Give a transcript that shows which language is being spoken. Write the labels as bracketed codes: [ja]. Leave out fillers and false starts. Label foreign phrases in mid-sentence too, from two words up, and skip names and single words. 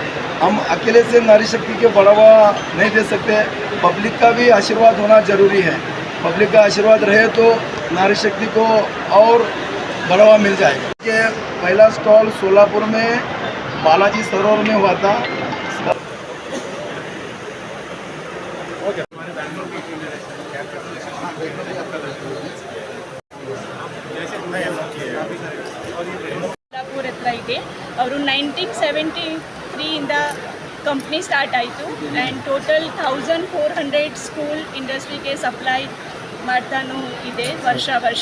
[hi] हम अकेले से नारी शक्ति के बढ़ावा नहीं दे सकते, पब्लिक का भी आशीर्वाद होना ज़रूरी है। पब्लिक का आशीर्वाद रहे तो नारी शक्ति को और बढ़ावा मिल जाएगा। कि पहला स्टॉल सोलापुर में बालाजी सरोवर में हुआ था। [kn] ಸೋಲಾಪುರ ಹತ್ರ ಇದೆ. ಅವರು 1973 ಇಂದ [en] company start [kn] ಆಯಿತು [en] and total [kn] 1400 ಸ್ಕೂಲ್ ಇಂಡಸ್ಟ್ರಿಗೆ ಸಪ್ಲೈ ಮಾಡ್ತಾನೂ ಇದೆ ವರ್ಷ.